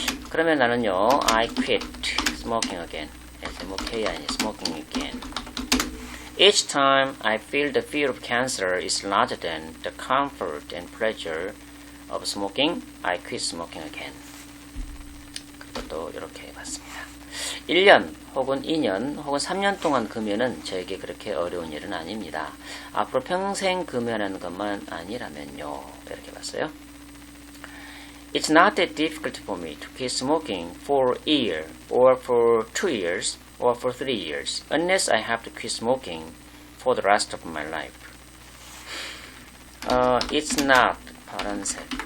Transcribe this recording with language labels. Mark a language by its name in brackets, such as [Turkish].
[Korean] 그러면 나는요, [English] I quit smoking again. SMOK [Korean] 아니 [English] smoking again. Each time I feel the fear of cancer is larger than the comfort and pleasure of smoking, I quit smoking again. [Korean] 그리고 또 이렇게 해봤습니다. 1년 혹은 2년 혹은 3년 동안 금연은 저에게 그렇게 어려운 일은 아닙니다. 앞으로 평생 금연하는 것만 아니라면요. 이렇게 봤어요. [English] It's not that difficult for me to quit smoking for a year or for 2 years or for 3 years unless I have to quit smoking for the rest of my life. It's not [Korean] 파란색.